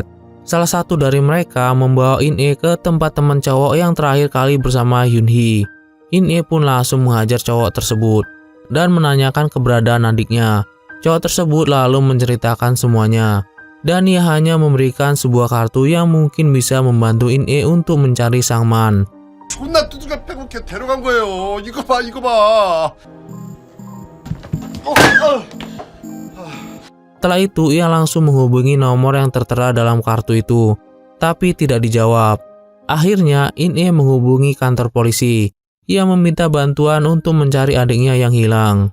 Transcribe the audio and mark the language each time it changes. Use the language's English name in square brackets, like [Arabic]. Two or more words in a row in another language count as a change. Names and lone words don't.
[Indonesian] Salah satu dari mereka membawa In-e ke tempat teman cowok yang terakhir kali bersama Yoon-hee. In-e pun langsung menghajar cowok tersebut. dan menanyakan keberadaan adiknya. Cowok tersebut lalu menceritakan semuanya, dan ia hanya memberikan sebuah kartu yang mungkin bisa membantu In-e untuk mencari Sangman. [Korean] 존나 두둑이 빼곡해 데려간 거예요. 이거 봐, 이거 봐. [Indonesian] Setelah itu ia langsung menghubungi nomor yang tertera dalam kartu itu, tapi tidak dijawab. Akhirnya In-e menghubungi kantor polisi. Ia meminta bantuan untuk mencari adiknya yang hilang.